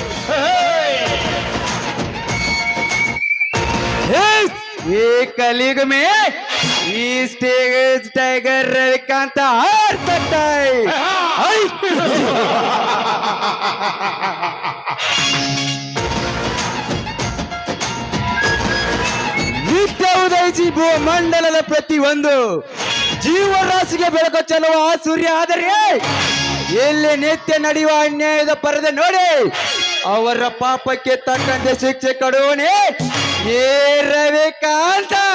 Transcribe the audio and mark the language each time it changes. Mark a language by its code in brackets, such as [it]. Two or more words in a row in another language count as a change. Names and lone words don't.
[hi] ये कलयुग में इस टाइगर रविकांत हार सकता है। [kn] ನಿತ್ಯ ಉದಯಿಸಿ ಭೂಮಂಡಲದ ಪ್ರತಿಯೊಂದು ಜೀವರಾಶಿಗೆ ಬೆಳಕು ಚೆಲ್ಲುವ ಆ ಸೂರ್ಯ ಆದರೆ ಎಲ್ಲಿ ನಿತ್ಯ ನಡೆಯುವ ಅನ್ಯಾಯದ ಪರದೆ ನೋಡಿ ಅವರ ಪಾಪಕ್ಕೆ ತಕ್ಕಂತೆ ಶಿಕ್ಷೆ ಕೊಡುವನೇ ಏ ರವಿಕಾಂತ.